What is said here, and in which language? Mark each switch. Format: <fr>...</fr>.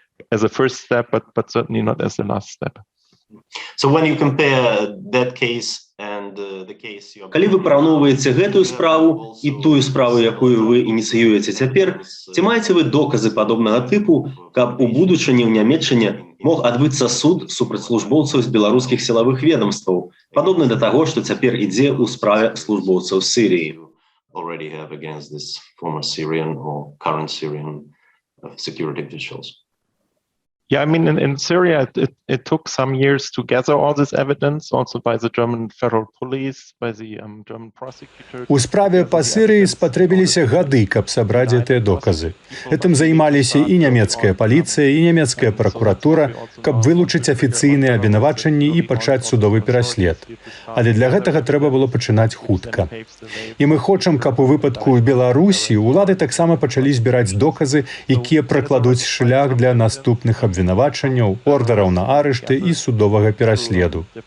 <en>As a first step, but certainly not as the last step. So when you compare that case and</en> <be>Калі вы параўноўваеце гэтую справу і тую справу, якую вы ініцыюеце цяпер, ці маеце вы доказы падобнага тыпу, каб у будучыні ў Нямецчыне мог адбыцца суд супраць службоўцаў з беларускіх сілавых ведомстваў, падобны да таго, што цяпер ідзе ў справе службоўцаў Сірыі?</be> <en>Already have against this former Syrian or current Syrian security officials. Yeah, I mean, in Syria, it took some years to gather all this evidence, also by the German federal police, by the German prosecutor.</en> <be>У справе па Сірыі спатрэбіліся гады, каб сабраць гэтыя доказы. Гэтым займаліся і нямецкая паліцыя, і нямецкая пракуратура, каб вылучыць афіцыйныя абвінавачанні і пачаць судовы пераслед. Але для гэтага трэба было пачынаць хутка. І мы хочам, каб у выпадку ў Беларусі улады таксама пачалі збіраць доказы, якія пракладуць шлях для наступных абвінавачанняў, ордераў на арышты і судовага пераследу.</be>